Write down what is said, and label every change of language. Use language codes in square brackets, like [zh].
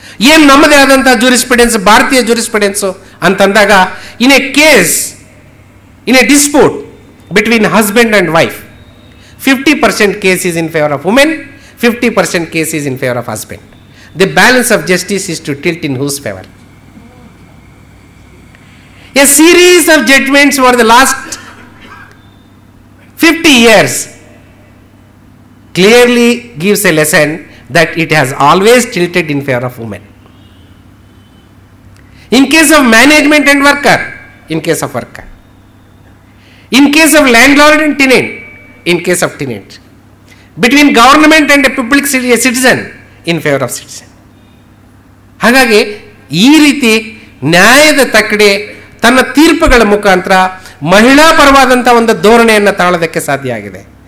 [kn] ಏನು ನಮ್ಮದೇ ಆದಂತಹ ಜೂರಿಸ್ಪ್ರುಡೆನ್ಸ್, ಭಾರತೀಯ ಜೂರಿಸ್ಪ್ರುಡೆನ್ಸು ಅಂತಂದಾಗ, [en] In a case, in a dispute between husband and wife, 50% case is in favour of women, 50% case is in favour of husband. The balance of justice is to tilt in whose favor? A series of judgments over the last 50 years clearly gives a lesson that it has always tilted in favor of women. In case of management and worker, in case of worker. In case of landlord and tenant, in case of tenant. Between government and a public citizen, in favor of citizen. [kn] ಹಾಗಾಗಿ ಈ ರೀತಿ ನ್ಯಾಯದ ತಕ್ಕಡಿ ತನ್ನ ತೀರ್ಪುಗಳ ಮುಖಾಂತರ ಮಹಿಳಾ ಪರವಾದಂಥ ಒಂದು ಧೋರಣೆಯನ್ನು ತಾಳೋದಕ್ಕೆ ಸಾಧ್ಯ ಆಗಿದೆ.